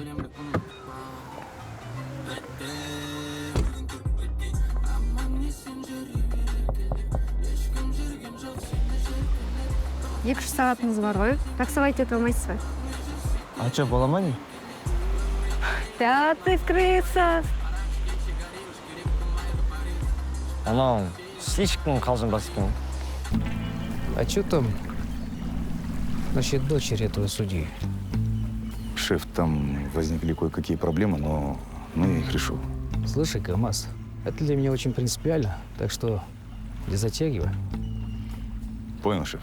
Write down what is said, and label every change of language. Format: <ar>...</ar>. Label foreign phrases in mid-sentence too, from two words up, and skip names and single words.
<kk>Екі сағатыңыз бар ғой, таксовать ете алмайсыз ба? Что, бола ма не?</kk> <ru>Да, ты крыса.</ru> <kk>Анау, ешкім қалжыңбас екен.</kk> <ru>А что там насчет дочери этого судьи? Шеф, там возникли кое-какие проблемы, но я их решу. Слушай, КамАЗ, это для меня очень принципиально, так что не затягивай. Понял, шеф?</ru>